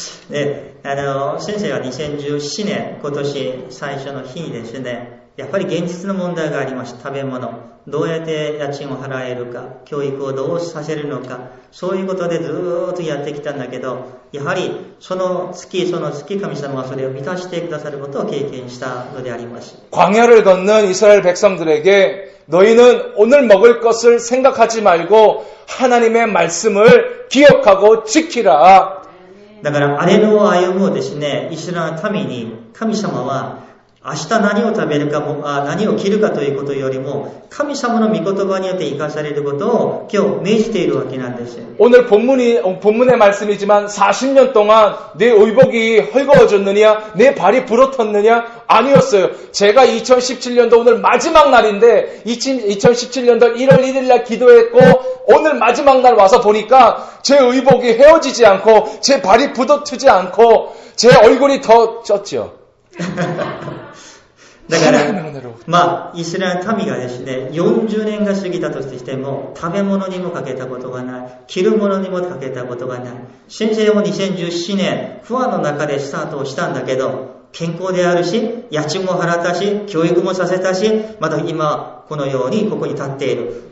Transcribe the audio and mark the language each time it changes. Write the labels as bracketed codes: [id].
[ja] で、先生は2017年、今年最初の日にですね、やっぱり現実の問題がありました。食べ物、どうやって家賃を払えるか、教育をどうさせるのか、そういうことでずーっとやってきたんだけど、やはりその月神様がそれを満たしてくださることを経験したのであります。 [ko] 광야를 걷는 이스라엘 백성들에게 너희는 오늘 먹을 것을 생각하지 말고 하나님의 말씀을 기억하고 지키라. [ja] だから荒れ野を歩むですね、イスラエルの民に神様は明日何を食べるかも何を着るかということよりも神様の御言葉によって生かされることを今日命じているわけなんです。 [ko] 오늘 본문의 말씀이지만 40년 동안 내 의복이 헐거워졌느냐 내 발이 부러졌느냐 아니었어요. 제가 2017년도 오늘 마지막 날인데 2017년도 1월 1일 날 기도했고 오늘 마지막 날 와서 보니까 제 의복이 헤어지지 않고 제 발이 부러지지 않고 제 얼굴이 더 쪘죠. [ja] だから、まあ、イスラエルの民がですね、40年が過ぎたとしても、食べ物にもかけたことがない、着るものにもかけたことがない。先生も2017年、不安の中でスタートをしたんだけど、健康であるし、家賃も払ったし、教育もさせたし、また今、このようにここに立っている。